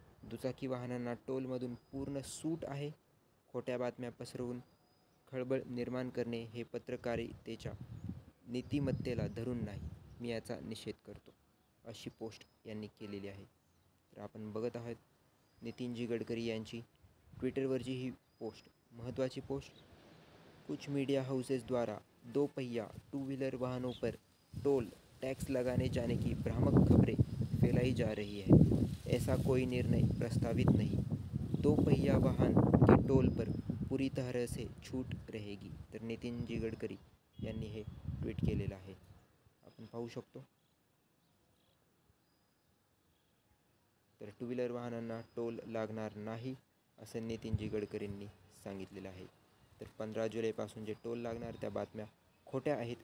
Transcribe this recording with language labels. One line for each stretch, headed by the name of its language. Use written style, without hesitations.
Marathi: दुचाकी वाहनांना टोलमधून पूर्ण सूट आहे. खोट्या बातम्या पसरवून खळबळ निर्माण करणे हे पत्रकारितेच्या नीतिमत्तेला धरून नाही. मी याचा निषेध करतो, अशी पोस्ट यांनी केलेली आहे. तर आपण बघत आहात नितीनजी गडकरी यांची ट्विटरवरची ही पोस्ट, महत्त्वाची पोस्ट.
Hindi: कुछ मीडिया हाउसेस द्वारा दो पहिया टू व्हीलर वाहनों पर टोल टैक्स लगाने जाने की भ्रामक खबरें फैलाई जा रही है. ऐसा कोई निर्णय प्रस्तावित नहीं. दो पहिया वाहन के टोल पर पूरी तरह से छूट रहेगी.
Marathi: तर नितीनजी गडकरी यांनी हे ट्विट केलेलं आहे, आपण पाहू शकतो. तर टू व्हीलर वाहनांना टोल लागणार नाही असं नितीनजी गडकरींनी सांगितलेलं आहे. तर 15 जुलैपासून जे टोल लागणार त्या बातम्या खोट्या आहेत.